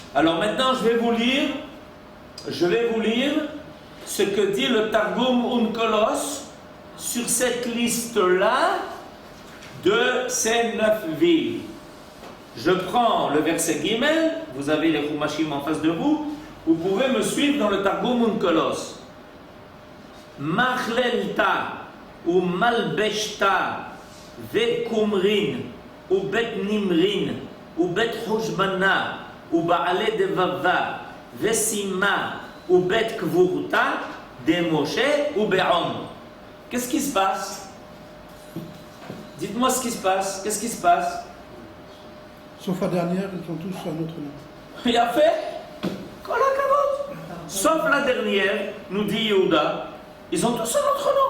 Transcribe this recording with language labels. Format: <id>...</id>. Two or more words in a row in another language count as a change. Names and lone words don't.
<fr>Alors maintenant, je vais vous lire ce que dit le Targum Onkelos sur cette liste-là de ces 9 villes. Je prends le verset Gimel, vous avez les Chumashim en face de vous, vous pouvez me suivre dans le Targum Onkelos. Machlelta ou Malbeshta Vekumrin ou Bet Nimrin ou Bet Hushbana ou Baale Devava Vesima ou Bet Kvurta de Moshe ou Be'on. Qu'est-ce qui se passe? Dites-moi ce qui se passe. Qu'est-ce qui se passe? Sauf la dernière, ils ont tous un autre nom. Il a fait</fr> <he>Kol HaKavod.</he> <fr>Sauf la dernière, nous dit Yehuda, ils ont tous un autre nom.</fr>